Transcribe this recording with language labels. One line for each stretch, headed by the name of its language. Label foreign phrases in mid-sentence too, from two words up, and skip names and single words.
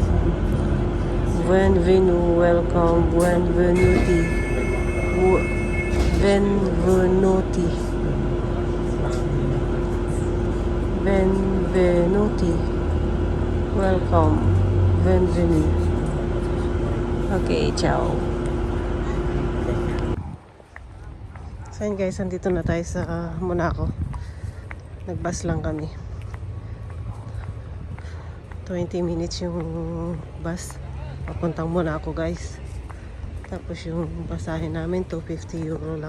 Italian: Benvenuti. Welcome. Benvenuti. Benvenuti. Benvenuti. Welcome. Benvenuti. Okay, ciao.
Filipino: So yun guys, andito na tayo sa Monaco. Nagbus lang kami. 20 minutes yung bus. Papuntang Monaco guys. Tapos yung basahin namin, 250 euro lang.